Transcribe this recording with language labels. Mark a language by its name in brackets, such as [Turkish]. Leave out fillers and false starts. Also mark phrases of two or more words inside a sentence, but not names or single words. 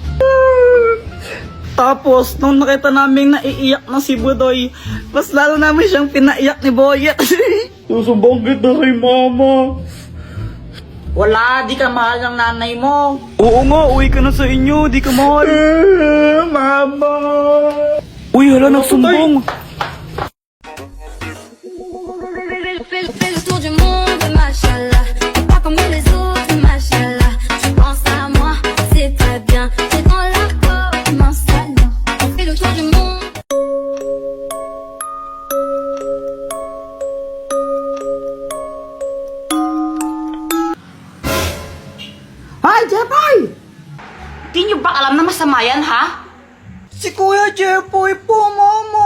[Filipino] Tapos, nung nakita namin naiiyak na si Budoy, mas lalo namin siyang pinaiyak ni Boyet. Susubong kita kay mama. Wala, di ka mahal ng nanay mo. Oo nga, uwi ka na sa inyo, di ka mahal. Mama. Uy, hala, nagsumbong. [French] Fais le tour du monde, machallah. T'es pas comme les autres, machallah. Tu penses à moi, c'est très bien. T'es dans la peau, mon salon. On fait le tour du monde. [Filipino] Ay, Jepoy! Di nyo ba alam na masama yan, ha? Si Kuya Jepoy po, mama.